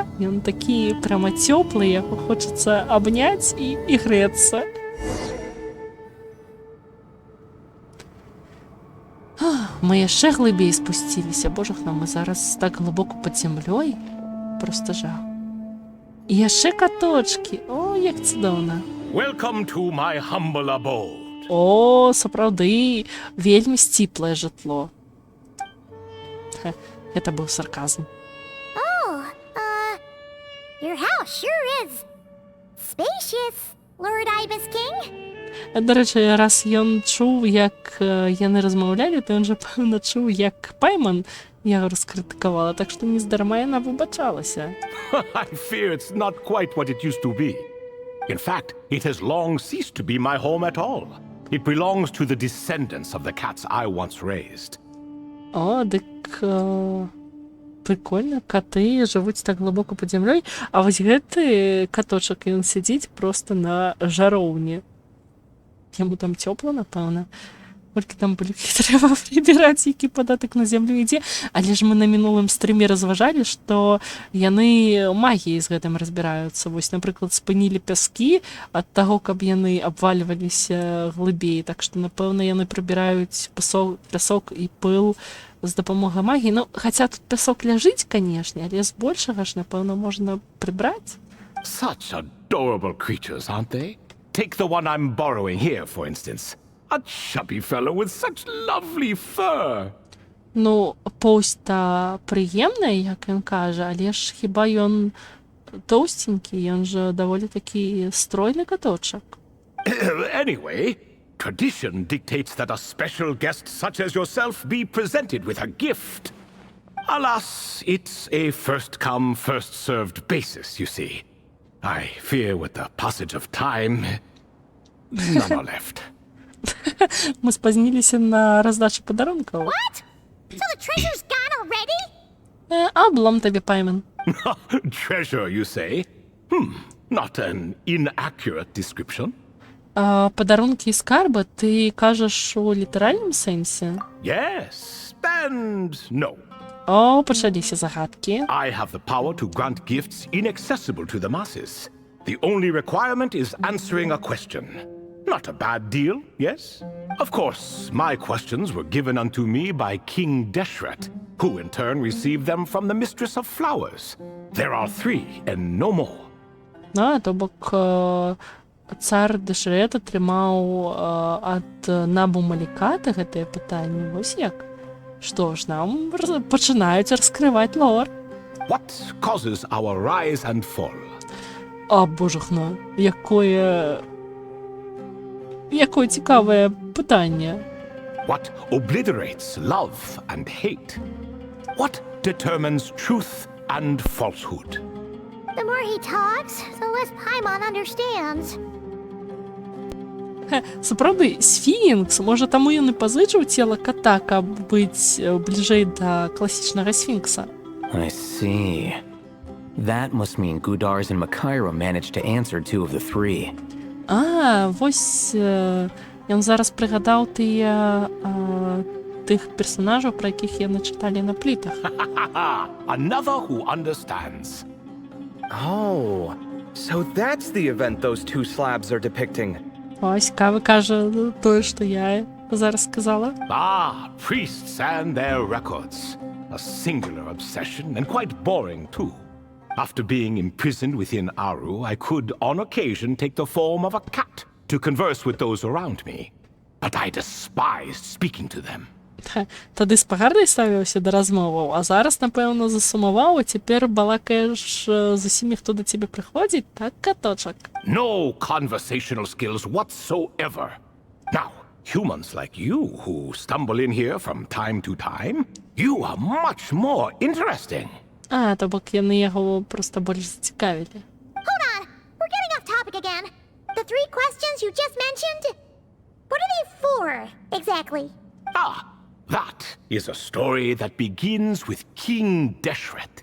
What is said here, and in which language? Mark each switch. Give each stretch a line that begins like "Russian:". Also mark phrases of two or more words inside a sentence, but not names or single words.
Belarusian: Ён такі прямо цёплы, яго хочацца абняць і грэцца. Мы яшчэ глыбей спусціліся. Божахна, мы зараз так глыбока пад зямлёй. Просто жах. І яшчэ каточкі. О, як цудоўна.
English: Welcome to my humble abode.
Belarusian: О, сапраўды, вельмі сціплае жытло. Это быў сарказм.
English: Oh, your house sure is spacious, Lord Ibis King.
Belarusian: До рэчы, раз ён чуў, як яны размаўлялі, то ён жа, пэўна, чуў, як Пайман яго раскрытыкавала, так што нездарма яна выбачалася.
English: I fear it's not quite what it used to be. In fact, it has long ceased to be my home at all. It belongs to the descendants of the cats I once raised.
Belarusian: О, дык прикольна, каты жывуць так глыбока пад зямлёй, а вось гэты каточак, ён сядзіць проста на жароўні. Яму там цёпла, напэўна. Колькі там былікі трэба прыбіраць, які падатак на зямлю ідзе. Але ж мы на мінулым стрыме разважалі, што яны магіяй з гэтым разбіраюцца. Вось, напрыклад, спынілі пяскі ад таго, каб яны абвальваліся глыбей. Так што, напэўна, яны прыбіраюць пясок і пыл з дапамогай магіі. Ну, хаця тут пясок ляжыць, канешне, але збольшага ж, напэўна, можна прыбраць.
English: Such adorable creatures, aren't they? Take the one I'm borrowing here, for instance. A chubby fellow with such lovely fur.
Belarusian: Ну, поўсць-то прыемная, як ён кажа, але ж хіба ён тоўстенькі, ён жа даволі такі стройны каточак.
English: Anyway, tradition dictates that a special guest such as yourself be presented with a gift. Alas, it's a first-come, first-served basis, you see. I fear with the passage of time, None are left.
Ukrainian: Мы спозднились на раздачу подарунков.
English: What? So the treasure's gone already?
Ukrainian: Облом тобі, Паймен.
English: Treasure, you say? Not an inaccurate description.
Ukrainian: Подарунки і скарби, ти кажеш у літеральному сенсі?
English: Yes, and no.
Ukrainian: О, почалися загадки.
English: I have the power to grant gifts inaccessible to the masses. The only requirement is answering a question. Not a bad deal, yes? Of course, my questions were given unto me by King Deshret, who in turn received them from the Mistress of Flowers. There are 3 and no more.
Belarusian: То бок цар Дешрет атрымаў ад Набу Маліката гэтае пытанне. Вось як. Што ж, нам пачынаюць раскрываць лор.
English: What causes our rise and fall?
Belarusian: Божахна, якое цікаве пытанне.
English: What obliterates love and hate? What determines truth and falsehood? The more he talks, the less Paimon understands.
Belarusian: Сапраўды, сфінкс, можа, таму ён і пазычыў цела ката, каб быць бліжэй да класічнага сфінкса.
English: I see. That must mean Gudars and Makaira managed to answer 2 of the 3.
Belarusian: Вось ён зараз прыгадаў тых персонажаў, пра якіх яны чыталі на плітах.
English: Another who understands. Oh, so that's the event those 2 slabs are depicting.
Belarusian: Ось, Кавы кажа тое, што я зараз сказала.
English: Priests and their records. A singular obsession, and quite boring too. After being imprisoned within Aru, I could, on occasion, take the form of a cat to converse with those around me. But I despised speaking to them.
Belarusian: Тады спагардай ставіўся да размоваў, а зараз, напэўна, засумаваў, а цяпер балакаеш з усімі, хто да цябе прыходзіць, так, каточак?
English: No conversational skills whatsoever. Now, humans like you who stumble in here from time to time, you are much more interesting.
Belarusian: То бок яны яго проста больш зацікавілі.
English: Hold on! We're getting off topic again. The 3 questions you just mentioned? What are they for, exactly? That is a story that begins with King Deshret.